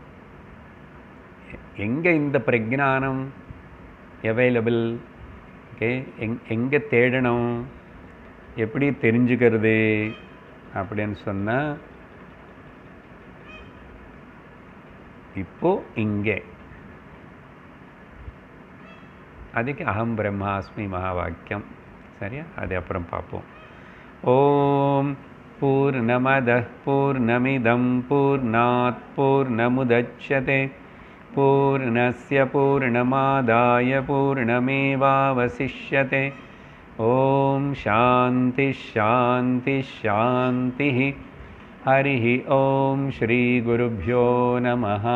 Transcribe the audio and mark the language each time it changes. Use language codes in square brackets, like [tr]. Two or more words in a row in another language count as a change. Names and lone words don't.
[ta] எங்கே இந்த பிரஜானம் அவைலபிள், ஓகே, எங்கே தேடணும், எப்படி தெரிஞ்சுக்கிறது அப்படின்னு சொன்னால் இப்போது இங்கே அதுக்கு [sa] अहं ब्रह्मास्मि [ta] மகா வாக்கியம். சரியா? அது அப்புறம் பார்ப்போம். [sa] ॐ पूर्णमदः पूर्णमिदं पूर्णात् पूर्णमुदच्यते पूर्णस्य पूर्णमादाय पूर्णमेवावशिष्यते. ॐ शान्ति शान्ति शान्ति. हरिः ओम श्री गुरुभ्यो नमः.